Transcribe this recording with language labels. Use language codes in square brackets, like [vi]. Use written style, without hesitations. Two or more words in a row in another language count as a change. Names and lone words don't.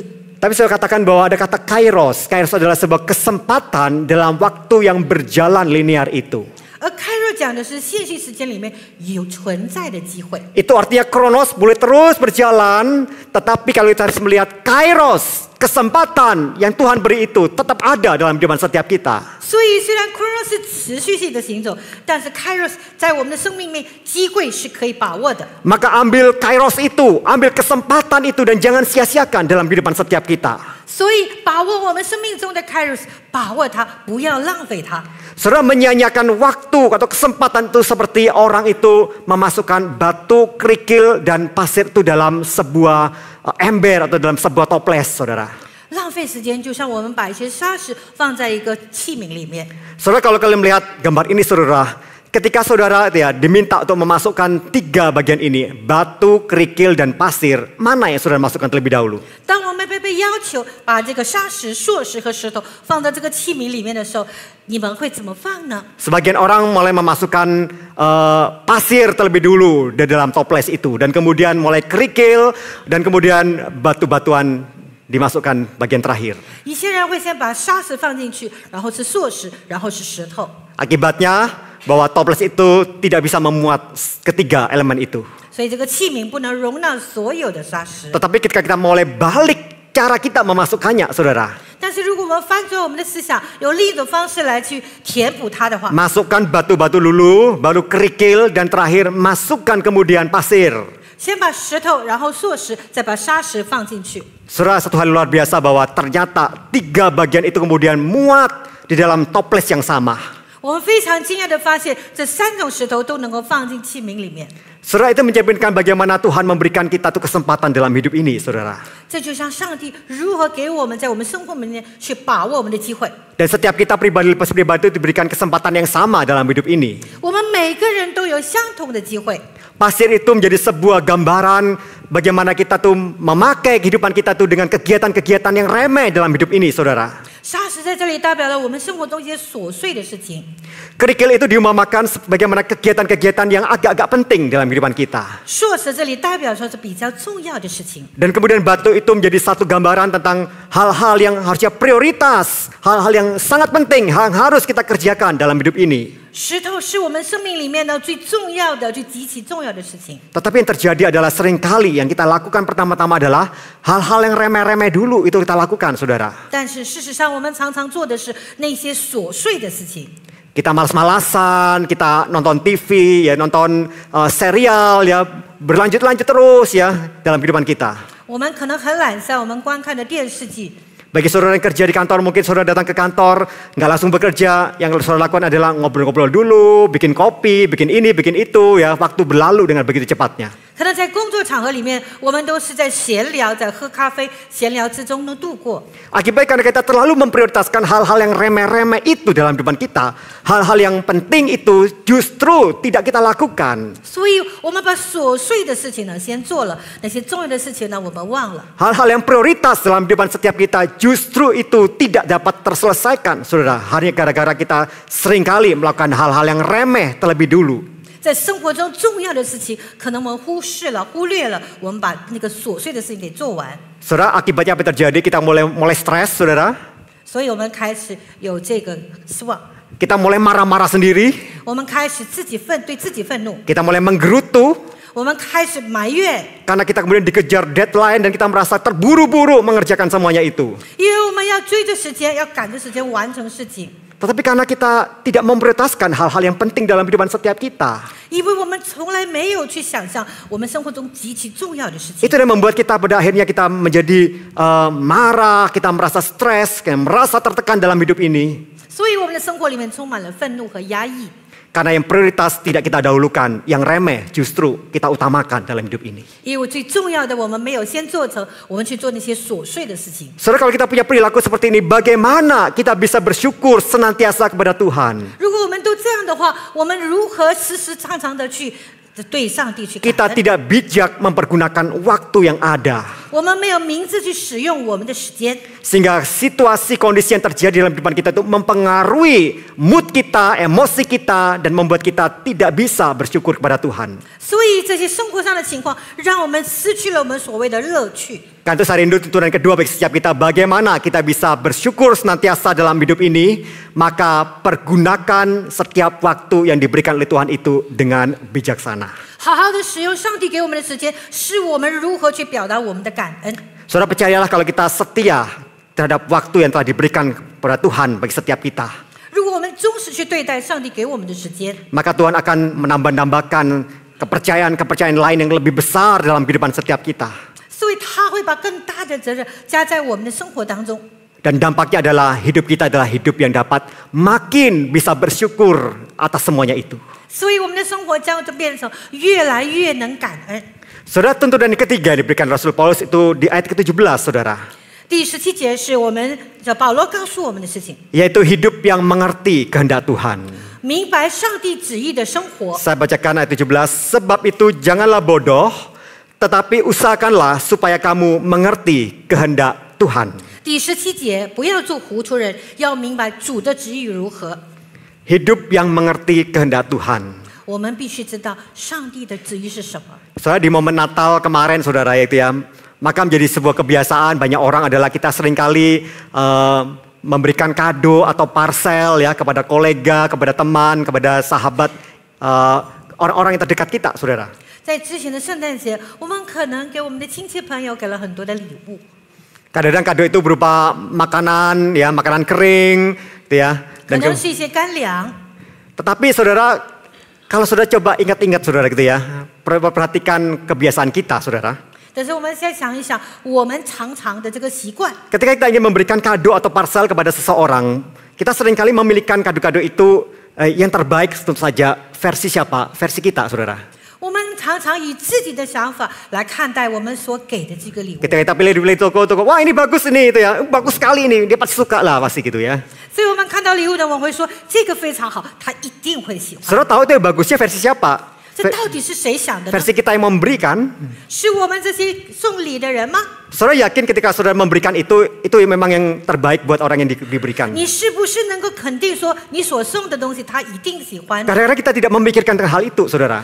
[id] Tapi saya katakan bahwa ada kata kairos. Kairos adalah sebuah kesempatan dalam waktu yang berjalan linear itu. [zh] 而 kairos 讲的是现续时间里面有存在的机会。 [id] Itu artinya kronos boleh terus berjalan, tetapi kalau kita harus melihat kairos, kesempatan yang Tuhan beri itu tetap ada dalam kehidupan setiap kita. [zh] 所以虽然 chronos 是持续性的行走，但是 kairos 在我们的生命里面机会是可以把握的。 [id] Maka ambil kairos itu, ambil kesempatan itu dan jangan sia-siakan dalam kehidupan setiap kita. [zh] 所以把握我们生命中的 kairos， 把握它，不要浪费它。 [id] Saudara, menyanyiakan waktu atau kesempatan itu seperti orang itu memasukkan batu, kerikil, dan pasir itu dalam sebuah ember atau dalam sebuah toples, saudara. [zh] 浪费时间就像我们把一些沙石放在一个器皿里面。 [id] Saudara, kalau kalian melihat gambar ini, saudara, ketika saudara ya diminta untuk memasukkan 3 bagian ini, batu, kerikil, dan pasir, mana yang saudara masukkan terlebih dahulu? [zh] 当我们被要求把这个沙石、硕石和石头放到这个器皿里面的时候，你们会怎么放呢？ [id] Sebagian orang mulai memasukkan pasir terlebih dulu di dalam toples itu, dan kemudian mulai kerikil, dan kemudian batu-batuan dimasukkan bagian terakhir. [zh] 一些人会先把沙石放进去，然后是硕石，然后是石头。 [id] Akibatnya bahwa toples itu tidak bisa memuat ketiga elemen itu. [zh] 所以这个器皿不能容纳所有的沙石。 [id] Tetapi ketika kita mulai balik cara kita memasukkannya, saudara. [zh] 但是如果我们翻转我们的思想，有另一种方式来去填补它的话， [id] Masukkan batu-batu dulu, baru kerikil, dan terakhir masukkan kemudian pasir. [zh] 先把石头，然后硕石，再把沙石放进去。 [id] Saudara, satu hal luar biasa bahwa ternyata 3 bagian itu kemudian muat di dalam toples yang sama. [zh] 我们非常惊讶的发现，这3种石头都能够放进器皿里面。 [id] Saudara, itu mencerminkan bagaimana Tuhan memberikan kita tuh kesempatan dalam hidup ini, saudara. [zh] 这就像上帝如何给我们在我们生活里面去把握我们的机会。 [id] Dan setiap kita pribadi lepas pribadi itu diberikan kesempatan yang sama dalam hidup ini. [zh] 我们每个人都有相同的机会。 [id] Pasir itu menjadi sebuah gambaran bagaimana kita tuh memakai kehidupan kita tuh dengan kegiatan-kegiatan yang remeh dalam hidup ini, saudara. [zh] 沙石在这里代表了我们生活中一些琐碎的事情。 [id] Kerikil itu diumpamakan bagaimana kegiatan-kegiatan yang agak-agak penting dalam kehidupan kita. [zh] 硕石这里代表说是比较重要的事情。 [id] Dan kemudian batu itu menjadi satu gambaran tentang hal-hal yang harusnya prioritas, hal-hal yang sangat penting, hal yang harus kita kerjakan dalam hidup ini. [zh] 石头是我们生命里面呢最重要的、最极其重要的事情。 [id] Tetapi yang terjadi adalah seringkali yang kita lakukan pertama-tama adalah hal-hal yang remeh-remeh dulu itu kita lakukan, saudara. [zh] 但是事实上，我们常常做的是那些琐碎的事情。 [id] Kita malas-malasan, kita nonton TV, ya nonton serial, ya berlanjut-lanjut terus ya dalam kehidupan kita. [zh] 我们可能很懒散，我们观看的电视剧。 [id] Bagi saudara yang kerja di kantor, mungkin saudara datang ke kantor, nggak langsung bekerja. Yang saudara lakukan adalah ngobrol-ngobrol dulu, bikin kopi, bikin ini, bikin itu, ya waktu berlalu dengan begitu cepatnya. [zh] 可能在工作场合里面，我们都是在闲聊，在喝咖啡、闲聊之中呢度过。 [id] Akibatnya karena kita terlalu memprioritaskan hal-hal yang remeh-remeh itu dalam kehidupan kita, hal-hal yang penting itu justru tidak kita lakukan. [zh] 所以，我们把琐碎的事情呢先做了，那些重要的事情呢我们忘了。 [id] Hal-hal yang prioritas dalam kehidupan setiap kita justru itu tidak dapat terselesaikan, saudara. Hanya gara-gara kita seringkali melakukan hal-hal yang remeh terlebih dulu. [zh] 在生活中重要的事情，可能我们忽视了、忽略了，我们把那个琐碎的事情给做完。 [id] Saudara, akibatnya apa yang terjadi? Kita mulai stres, saudara. [zh] 所以我们开始有这个失望， [id] Kita mulai marah-marah sendiri. [zh] 我们开始对自己愤怒， [id] Kita mulai menggerutu. [zh] 我们开始埋怨， [id] Karena kita kemudian dikejar deadline dan kita merasa terburu-buru mengerjakan semuanya itu. [zh] 因为我们要追着时间，要赶着时间完成事情。 [id] Tetapi karena kita tidak memprioritaskan hal-hal yang penting dalam kehidupan setiap kita, [zh] 因为我们从来没有去想象我们生活中极其重要的事情， [id] itu yang membuat kita pada akhirnya kita menjadi marah, kita merasa stres, kita merasa tertekan dalam hidup ini. [zh] 所以我们的生活里面充满了愤怒和压抑。 [id] Karena yang prioritas tidak kita dahulukan, yang remeh justru kita utamakan dalam hidup ini. [zh] 因为最重要的我们没有先做成，我们去做那些琐碎的事情。 [id] Saudara, kalau kita punya perilaku seperti ini, bagaimana kita bisa bersyukur senantiasa kepada Tuhan? [zh] 如果我们都这样的话，我们如何时时常常的去对上帝去感 [id] Kita [zh] 恩？ [id] tidak bijak mempergunakan waktu yang ada. [zh] 我们没有明智去使用我们的时间， [id] Sehingga situasi kondisi yang terjadi dalam kehidupan kita itu mempengaruhi mood kita, emosi kita, dan membuat kita tidak bisa bersyukur kepada Tuhan. [zh] 所以这些生活上的情况，让我们失去了我们所谓的乐趣。 [id] Karena itu saya rindu tuntunan kedua bagi setiap kita, bagaimana kita bisa bersyukur senantiasa dalam hidup ini, maka pergunakan setiap waktu yang diberikan oleh Tuhan itu dengan bijaksana. [zh] 好好的使用上帝给我们的时间，是我们如何去表达我们的感恩。 [id] Saudara, percayalah kalau kita setia terhadap waktu yang telah diberikan kepada Tuhan bagi setiap kita, [zh] 如果我们忠实去对待上帝给我们的时间， [id] maka Tuhan akan menambah-nambahkan kepercayaan-kepercayaan lain yang lebih besar dalam kehidupan setiap kita. [zh] 所以他会把更大的责任加在我们的生活当中。 [id] Dan dampaknya adalah hidup kita adalah hidup yang dapat makin bisa bersyukur atas semuanya itu. [zh] 所以我们的生活将就变成越来越能感恩。 [id] Saudara, tuntunan yang ketiga yang diberikan Rasul Paulus itu di ayat ke-17, saudara. [zh] 第17节是我们保罗告诉我们的事情， [id] Yaitu hidup yang mengerti kehendak Tuhan. [zh] 明白上帝旨意的生活。 [id] Saya bacakan ayat 17. Sebab itu janganlah bodoh, tetapi usahakanlah supaya kamu mengerti kehendak Tuhan. [zh] 第17节，不要做糊涂人，要明白主的旨意如何。 [id] Hidup yang mengerti kehendak Tuhan. [zh] 我们必须知道上帝的旨意是什么。 [id] Soalnya di momen Natal kemarin, saudara, itu ya, maka menjadi sebuah kebiasaan banyak orang adalah kita seringkali memberikan kado atau parcel ya kepada kolega, kepada teman, kepada sahabat, orang-orang yang terdekat kita, saudara. [zh] 在之前的圣诞节，我们可能给我们的亲戚朋友给了很多的礼物， [id] Kadang-kadang kado itu berupa makanan, ya, makanan kering, gitu ya. [zh] 可 [id] Dan [zh] 能是一些干粮。 [id] tetapi saudara, kalau saudara coba ingat-ingat, saudara, gitu ya, perhatikan kebiasaan kita, saudara. [zh] 但是我们再想一想，我们常常的这个习惯， [id] Ketika kita ingin memberikan kado atau parcel kepada seseorang, kita seringkali memilihkan kado-kado itu yang terbaik tentu saja versi siapa? Versi kita, saudara. [zh] 我们常常以自己的想法来看待我们所给的这个礼物。 [id] Ketika kita pilih di toko, wah ini bagus ini, itu ya, bagus sekali ini, dia pasti suka lah pasti gitu ya. [zh] 所以我们看到礼物的，我们会说这个非常好，他一定会喜欢。 [id] Saudara tahu itu bagusnya versi siapa? [zh] 这到底是谁想的呢？ [id] Versi kita yang memberikan. [zh] 是我们这些送礼的人吗？ [id] Saudara yakin ketika saudara memberikan itu memang yang terbaik buat orang yang diberikan. [zh] 你是不是能够肯定说你所送的东西他一定喜欢？ [id] Kadang-kadang kita tidak memikirkan tentang hal itu, saudara.